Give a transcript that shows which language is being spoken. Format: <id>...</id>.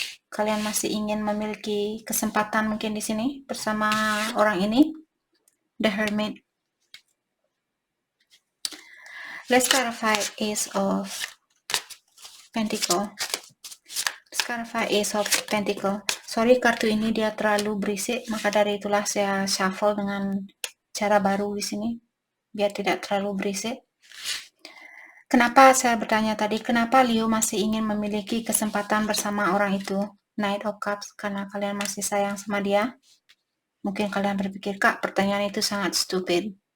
<id>Kalian masih ingin memiliki kesempatan mungkin di sini bersama orang ini.</id> <en>The Hermit. Let's clarify Ace of Pentacle. Let's clarify Ace of Pentacle.</en> <id>Sorry, kartu ini dia terlalu berisik, maka dari itulah saya shuffle dengan cara baru di sini, biar tidak terlalu berisik. Kenapa saya bertanya tadi, kenapa Leo masih ingin memiliki kesempatan bersama orang itu? Knight of Cups, karena kalian masih sayang sama dia. Mungkin kalian berpikir, Kak, pertanyaan itu sangat stupid.</id>